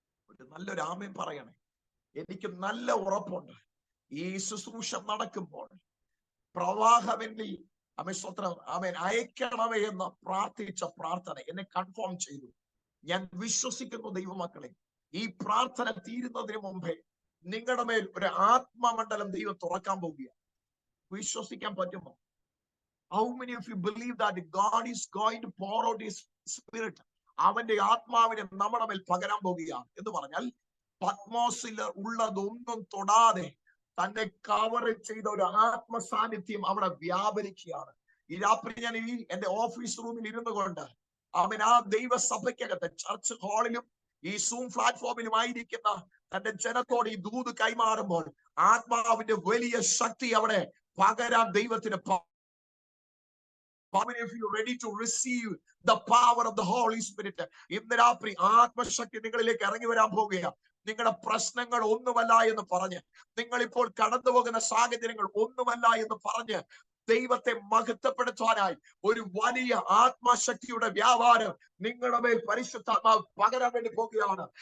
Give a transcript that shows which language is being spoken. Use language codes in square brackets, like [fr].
[ml] ഒരു നല്ലൊരു ആമേൻ പറയണേ. എനിക്ക് നല്ല ഉറപ്പുണ്ട്, ഈ ശുശ്രൂഷ നടക്കുമ്പോൾ പ്രവാഹമെന്നിൽ ആമേൻ അയക്കണമേ എന്ന് പ്രാർത്ഥിച്ച പ്രാർത്ഥന എന്നെ കൺഫേം ചെയ്തു. ഞാൻ വിശ്വസിക്കുന്നു ദൈവമക്കളെ, ഈ പ്രാർത്ഥന തീരുന്നതിന് മുമ്പേ നിങ്ങളുടെ മേൽ ഒരു ആത്മമണ്ഡലം ദൈവം തുറക്കാൻ പോവുകയാണ്. വിശ്വസിക്കാൻ പറ്റുമോ? [en] How many of you believe that God is going to pour out his spirit? [ml] അവന്റെ ആത്മാവിനെ നമ്മുടെ മേൽ പകരാൻ പോവുകയാണ്. എന്ന് പറഞ്ഞാൽ പത്മോസിൽ ഉള്ളതൊന്നും തൊടാതെ തന്നെ കവർ ചെയ്ത ഒരു ആത്മസാന്നിധ്യം അവിടെ വ്യാപരിക്കുകയാണ്. ഈ രാത്രി ഞാൻ എന്റെ ഓഫീസ് റൂമിൽ ഇരുന്നു കൊണ്ട് ആ ദൈവസഭയ്ക്കകത്ത് ചർച്ച് ഹാളിലും ഈ സൂം പ്ലാറ്റ്ഫോമിലും ആയിരിക്കുന്ന തന്റെ ജനത്തോട് ഈ ദൂത് കൈമാറുമ്പോൾ ആത്മാവിന്റെ വലിയ ശക്തി അവിടെ പകരാൻ ദൈവത്തിന്. [en] How many of you are ready to receive the power of the Holy Spirit? [ml] ഇന്ന് രാത്രി ആത്മശക്തി നിങ്ങളിലേക്ക് ഇറങ്ങി വരാൻ പോവുകയാണ്. നിങ്ങളുടെ പ്രശ്നങ്ങൾ ഒന്നുമല്ല എന്ന് പറഞ്ഞ്, നിങ്ങൾ ഇപ്പോൾ കടന്നു പോകുന്ന സാഹചര്യങ്ങൾ ഒന്നുമല്ല എന്ന് പറഞ്ഞ് ദൈവത്തെ മഹത്വപ്പെടുത്താനായി ഒരു വലിയ ആത്മശക്തിയുടെ വ്യാപാരം നിങ്ങളുടെ മേൽ പരിശുദ്ധാത്മാവ് പകരാൻ വേണ്ടി പോകുകയാണ്.